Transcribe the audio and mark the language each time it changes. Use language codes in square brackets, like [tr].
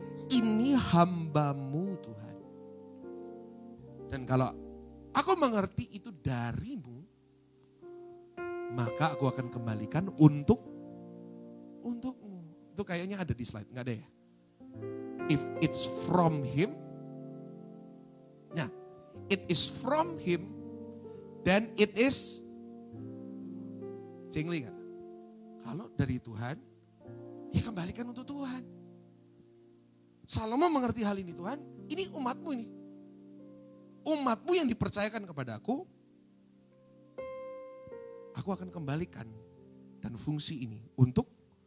[id] Ini hambamu Tuhan. Dan kalau aku mengerti itu darimu, maka aku akan kembalikan untukmu. Itu kayaknya ada di slide, nggak ada ya? [en] If it's from him, nah, it is from him, then it is cingli kan? [id] Kalau dari Tuhan, ya kembalikan untuk Tuhan. Salomo mengerti hal ini, Tuhan, ini umatmu ini. Umatmu yang dipercayakan kepada aku akan kembalikan dan fungsi ini untuk Tuhan.